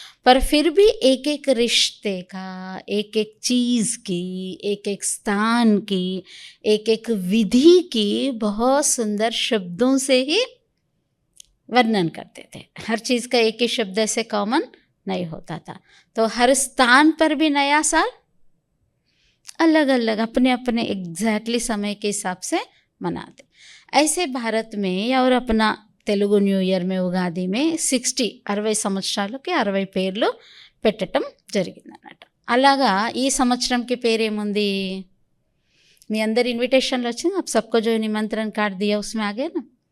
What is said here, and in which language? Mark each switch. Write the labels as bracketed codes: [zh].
[hi] पर फिर भी एक एक रिश्ते का, एक एक चीज़ की, एक एक स्थान की, एक एक विधि की बहुत सुंदर शब्दों से ही वर्णन करते थे। हर चीज़ का एक ही शब्द ऐसे कॉमन नहीं होता था। तो हर स्थान पर भी नया साल अलग अलग अपने अपने एग्जैक्टली समय के हिसाब से मनाते। ऐसे भारत में और अपना [te] తెలుగు న్యూ ఇయర్ में ఉగాది में 60 సంవత్సరాలకి 60 పేర్లు పెట్టడం జరిగిందన్నమాట। అలాగా ఈ సంవత్సరంకి పేరేముంది, మీ అందరి ఇన్విటేషన్లు వచ్చింది, [hi] आप सबको जो निमंत्रण कार्ड दिया उसमें आ गया ना।